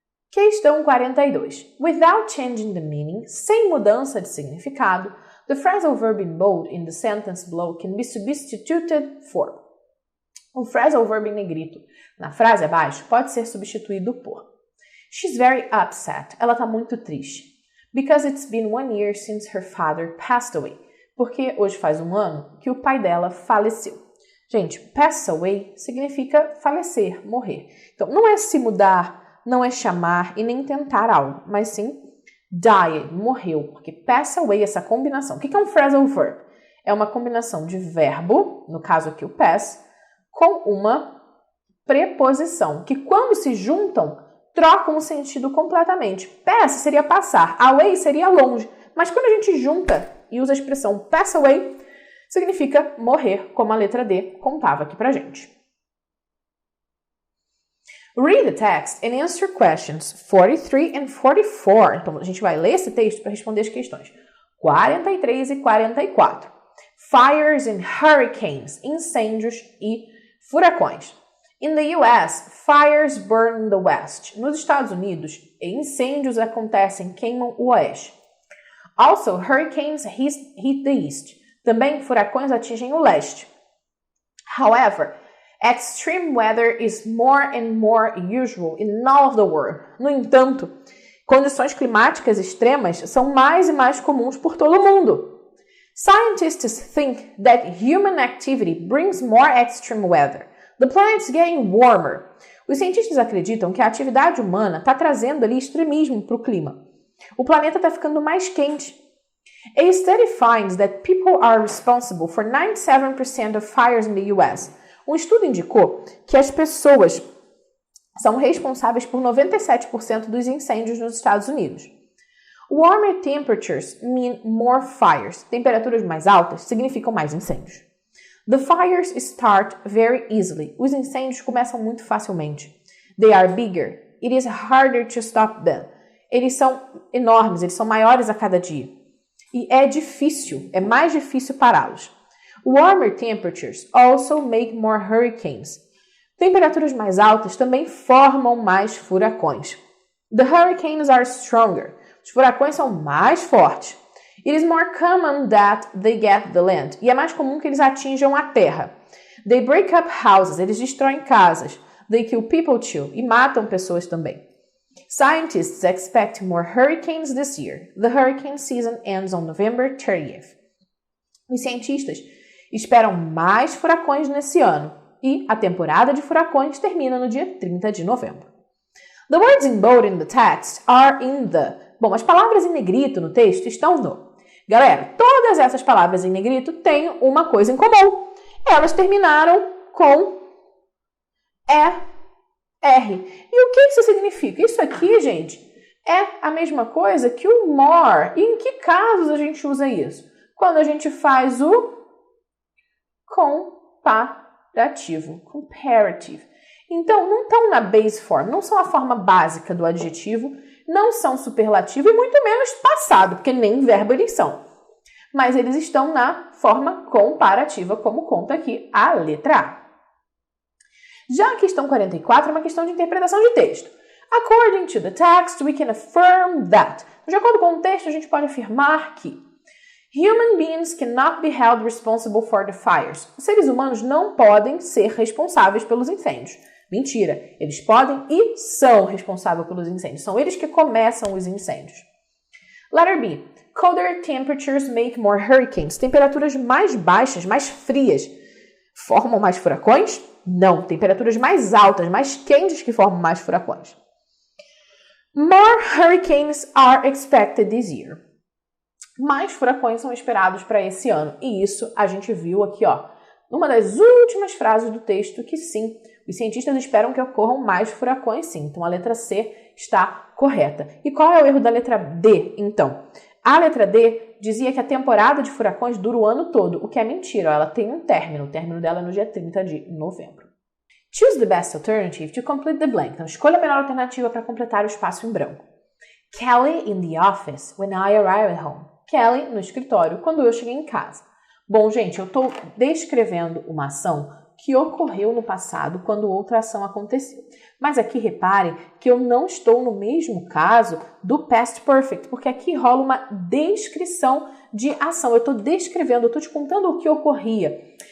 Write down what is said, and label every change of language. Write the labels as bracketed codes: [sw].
[pt] Questão 42. [en] Without changing the meaning, [pt] sem mudança de significado, [en] the phrasal verb in bold in the sentence below can be substituted for. [pt] O phrasal verb em negrito na frase abaixo pode ser substituído por [en] She's very upset. [pt] Ela está muito triste. [en] Because it's been 1 year since her father passed away. [pt] Porque hoje faz 1 ano que o pai dela faleceu. Gente, pass away significa falecer, morrer. Então, não é se mudar, não é chamar e nem tentar algo, mas sim die, morreu. Porque pass away, essa combinação. O que é um phrasal verb? É uma combinação de verbo, no caso aqui o pass, com uma preposição, que quando se juntam, trocam o sentido completamente. Pass seria passar, away seria longe, mas quando a gente junta e usa a expressão pass away, significa morrer, como a letra D contava aqui pra gente. [en] Read the text and answer questions 43 and 44. [pt] Então, a gente vai ler esse texto para responder as questões 43 e 44. [en] Fires and hurricanes, [pt] incêndios e furacões. [en] In the US, fires burn the West. [pt] Nos Estados Unidos, incêndios acontecem, queimam o oeste. [en] Also, hurricanes hit the East. [pt] Também furacões atingem o leste. [en] However, extreme weather is more and more usual in all of the world. [pt] No entanto, condições climáticas extremas são mais e mais comuns por todo o mundo. [en] Scientists think that human activity brings more extreme weather. The planet's getting warmer. [pt] Os cientistas acreditam que a atividade humana está trazendo ali extremismo para o clima. O planeta está ficando mais quente. [en] A study finds that people are responsible for 97% of fires in the US. [pt] Um estudo indicou que as pessoas são responsáveis por 97% dos incêndios nos Estados Unidos. [en] Warmer temperatures mean more fires. [pt] Temperaturas mais altas significam mais incêndios. [en] The fires start very easily. [pt] Os incêndios começam muito facilmente. [en] They are bigger. It is harder to stop them. [pt] Eles são enormes, eles são maiores a cada dia. E é mais difícil pará-los. [en] Warmer temperatures also make more hurricanes. [pt] Temperaturas mais altas também formam mais furacões. [en] The hurricanes are stronger. [pt] Os furacões são mais fortes. [en] It is more common that they get the land. [pt] E é mais comum que eles atinjam a terra. [en] They break up houses. [pt] Eles destroem casas. [en] They kill people too. [pt] E matam pessoas também. [en] Scientists expect more hurricanes this year. The hurricane season ends on November 30th. [pt] Os cientistas esperam mais furacões nesse ano e a temporada de furacões termina no dia 30 de novembro. [en] The words in bold in the text are in the... [pt] Bom, as palavras em negrito no texto estão no... Galera, todas essas palavras em negrito têm uma coisa em comum. Elas terminaram com ER. E o que isso significa? Isso aqui, gente, é a mesma coisa que o more. E em que casos a gente usa isso? Quando a gente faz o comparativo, comparative. Então, não estão na base form, não são a forma básica do adjetivo, não são superlativo e muito menos passado, porque nem verbo eles são. Mas eles estão na forma comparativa, como conta aqui a letra A. Já a questão 44 é uma questão de interpretação de texto. [en] According to the text, we can affirm that. [pt] De acordo com o texto, a gente pode afirmar que [en] human beings cannot be held responsible for the fires. [pt] Os seres humanos não podem ser responsáveis pelos incêndios. Mentira, eles podem e são responsáveis pelos incêndios. São eles que começam os incêndios. [en] Letter B. Colder temperatures make more hurricanes. [pt] Temperaturas mais baixas, mais frias, formam mais furacões? Não. Temperaturas mais altas, mais quentes que formam mais furacões. [en] More hurricanes are expected this year. [pt] Mais furacões são esperados para esse ano. E isso a gente viu aqui, ó, numa das últimas frases do texto, que sim, os cientistas esperam que ocorram mais furacões, sim. Então, a letra C está correta. E qual é o erro da letra D, então? A letra D dizia que a temporada de furacões dura o ano todo, o que é mentira. Ela tem um término. O término dela é no dia 30 de novembro. [en] Choose the best alternative to complete the blank. [pt] Então, escolha a melhor alternativa para completar o espaço em branco. [en] Kelly in the office when I arrived at home. [pt] Kelly no escritório quando eu cheguei em casa. Bom, gente, eu estou descrevendo uma ação que ocorreu no passado quando outra ação aconteceu. Mas aqui reparem que eu não estou no mesmo caso do past perfect, porque aqui rola uma descrição de ação. Eu estou descrevendo, eu estou te contando o que ocorria.